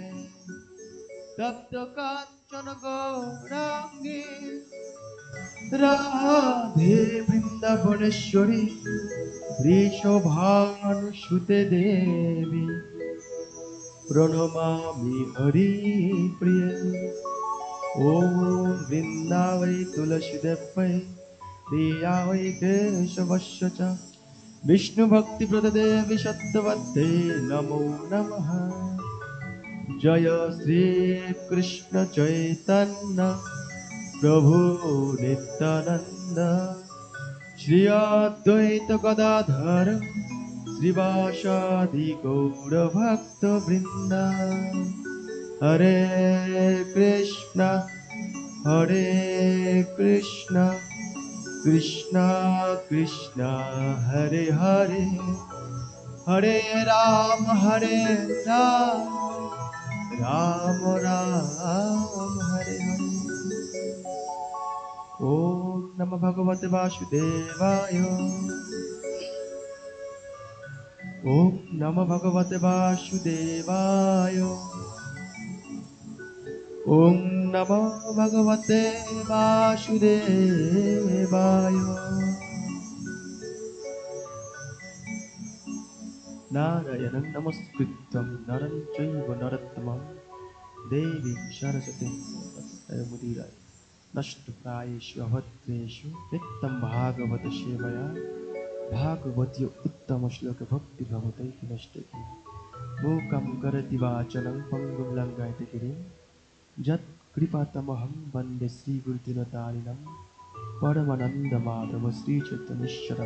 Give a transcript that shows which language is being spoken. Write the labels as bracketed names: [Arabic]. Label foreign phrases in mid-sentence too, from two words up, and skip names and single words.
[Sanskrit] তপ্ত কাঞ্চন গৌরাঙ্গী রাধে বৃন্দাবনেশ্বরী বৃষভানুসুতে দেবী প্রণমামি হরি প্রিয়ে। ওম বৃন্দাবৈ তুলসীদেবৈ প্রিয়ায় কেশবস্য চ বিষ্ণু ভক্তি প্রদে সত্যবতে নমো নমঃ। জয় শ্রী কৃষ্ণ চৈতন্য প্রভু নিত্যানন্দ শ্রী অদ্বৈত গদাধর শ্রীবাসাদি গৌর ভক্ত বৃন্দ। হরে কৃষ্ণ কৃষ্ণ কৃষ্ণ হরে হরে হরে রাম রাম রাম হরে হরে। ওম নমো ভগবতে বাসুদেবায়। ওম নমো ভগবতে বাসুদেবায়। ওম নমো ভগবতে বাসুদেবায়। নারায়ণং নমস্কৃত্যং নরং চৈব নরোত্তমং দেবীং সরস্বতীং মুদিরায় নষ্টপ্রায়েষু অভদ্রেষু নিত্যং ভাগবত সেবয়া भागवती उत्तम श्लोक भक्ति भवतैति नष्टति मूकं करति वाचनं पङ्गुं लङ्घयति गिरिं यत् कृपातमहं वन्दे श्रीगुरुदिनतारिणं परमानन्दमाधव श्रीचैतन्येश्वरं।